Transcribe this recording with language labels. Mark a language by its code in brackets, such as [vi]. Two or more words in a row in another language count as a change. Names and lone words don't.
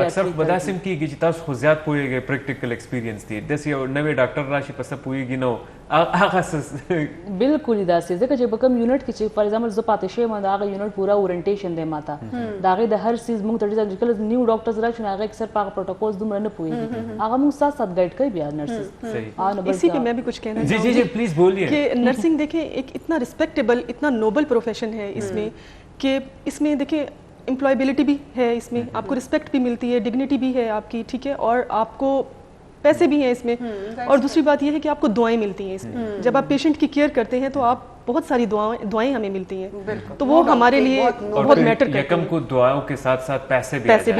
[ps] اکثر په داسې هم کېږي چې تاسو خو زیات پوهېږئ [en] practical experience [ps] دی داسې یو نوی ډاکټر راشي په څه پوهېږي نو هغه بالکل داسې ځکه چې په کوم یونټ کې چې [en] for example [ps] زه پاتې شوی یم د هغه یونټ پوره اورینټیشن دی ما ته د هغې د هر څیز موږ ته ډېر کله [en] new doctors [ps] راشي نو هغه اکثر په هغه پروټوکولز دومره نه پوهېږي هغه موږ [ur] ساتھ ساتھ گائڈ [ps] کوي بیا نرسز. [ur] اسی پہ میں بھی کچھ کہنا چاہوں گی پلیز بولیے کہ نرسنگ دیکھیں ایک اتنا رسپیکٹیبل اتنا [en] noble profession [ur] ہے اس میں کہ اس میں دیکھیں ایمپلائبلٹی بھی ہے اس میں، آپ کو ریسپیکٹ بھی ملتی ہے، ڈگنٹی بھی ہے آپ کی، ٹھیک ہے، اور آپ کو پیسے بھی ہیں اس میں، اور دوسری بات یہ ہے کہ آپ کو دعائیں ملتی ہیں اس میں. جب آپ پیشنٹ کی کیئر کرتے ہیں تو آپ بہت ساری دعائیں ہمیں ملتی ہیں، تو وہ ہمارے لیے بہت میٹر کرتی یکم کو دعاؤں کے ساتھ ساتھ پیسے بھی